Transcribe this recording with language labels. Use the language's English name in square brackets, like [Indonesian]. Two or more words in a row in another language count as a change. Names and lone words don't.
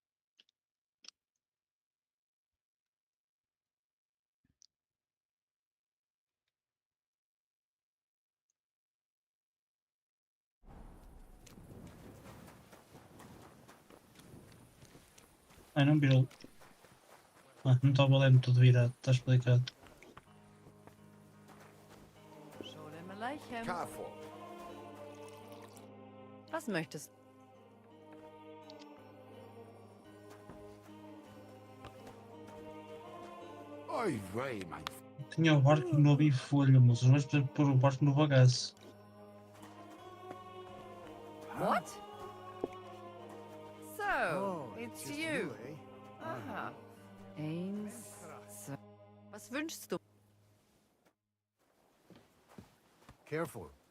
[Portuguese] Ai, não virou. Ah, não estava o leme todo virado, está explicado. [Yiddish] Sholem Aleichem. [English] Careful. [German] Was möchtest du? [Yiddish] Oi, vey, mein [Portuguese] Tinha o barco novo em folha, mas vamos pôr o barco no bagaço. [English] What? So, it's you. [German] Aha. Eins, zwei. Was wünschst du? [English] Careful.